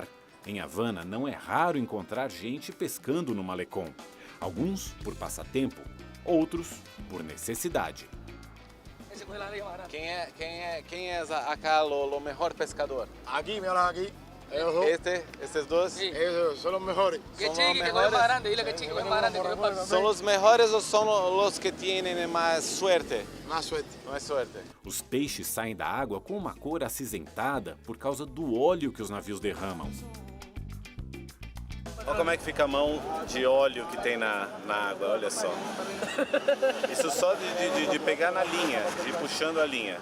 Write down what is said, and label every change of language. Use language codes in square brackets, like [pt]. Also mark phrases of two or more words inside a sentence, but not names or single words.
[pt] Em Havana, não é raro encontrar gente pescando no malecón. Alguns por passatempo, outros por necessidade. Quem é acá o melhor pescador? [es] Aqui, mira aqui. [pt] Esses dois? [es] Esos son los mejores. ¿Son los mejores [pt] ou são os que têm mais suerte? [es] Más suerte. [pt] Mais suerte. Os peixes saem da água com uma cor acinzentada por causa do óleo que os navios derramam. Olha como é que fica a mão de óleo que tem na água, olha só. Isso só de pegar na linha, de ir puxando a linha.